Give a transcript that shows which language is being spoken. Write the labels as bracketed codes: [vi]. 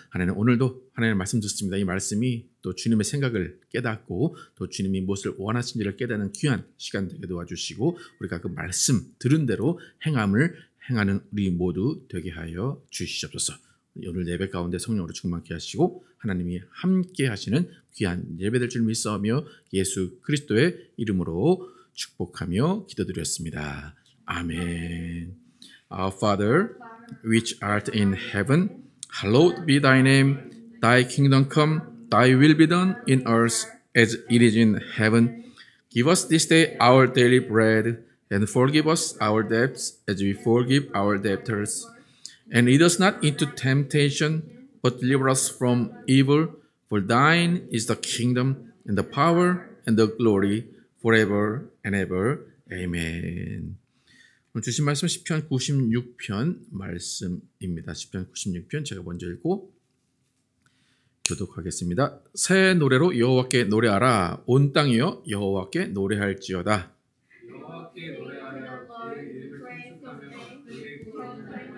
[ko] 하나님, 오늘도 하나님의 말씀 듣습니다. 이 말씀이 또 주님의 생각을 깨닫고 또 주님이 무엇을 원하시는지를 깨닫는 귀한 시간 되게 도와주시고 우리가 그 말씀 들은 대로 행하는 우리 모두 되게 하여 주시옵소서. 오늘 예배 가운데 성령으로 충만케 하시고 하나님이 함께 하시는 귀한 예배될 줄 믿사오며 예수 그리스도의 이름으로 축복하며 기도드렸습니다. 아멘. [en] Our Father, which art in heaven, hallowed be thy name. Thy kingdom come, thy will be done in earth as it is in heaven. Give us this day our daily bread, and forgive us our debts as we forgive our debtors. And lead us not into temptation, but deliver us from evil. For thine is the kingdom, and the power, and the glory, forever and ever. Amen. [ko] 오늘 주신 말씀 시편 96편 말씀입니다. 시편 96편 제가 먼저 읽고 교독하겠습니다. 새 노래로 여호와께 노래하라. 온 땅이여 여호와께 노래할지어다. 여호와께 노래하여 그의 이름을 찬송하며 그의 구원을